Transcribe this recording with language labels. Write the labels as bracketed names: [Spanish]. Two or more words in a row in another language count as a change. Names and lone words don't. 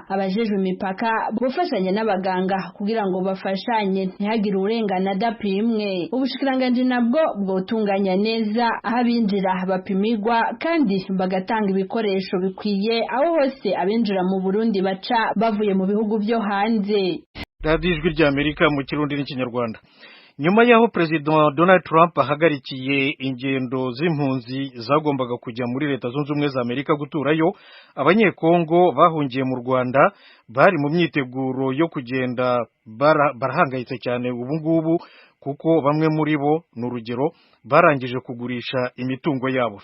[Rundi] Abajejwe imipaka bufashanya n'abaganga kugira ngo bafashanye ntihagire urengana adapimwe. Ubushikiranganje nabwo bwotunganya neza aho abinjira bapimirwa kandi bagatanga ibikoresho bikwiye aho hose abinjira mu Burundi baca bavuye mu bihugu byo hanze. [Kinyarwanda] Radio Ijwi ry'Amerika mu Kirundi n'Ikinyarwanda. Nyuma yaho President Donald Trump ahagarikiye ingendo z'impunzi zagombaga kujya muri Leta Zunze Ubumwe za Amerika guturayo, abanyekongo bahungiye mu Rwanda bari mu myiteguro yo kugenda barahangayitse cyane ubu ngubu kuko bamwe muri bo n'urugero barangije kugurisha imitungo yabo.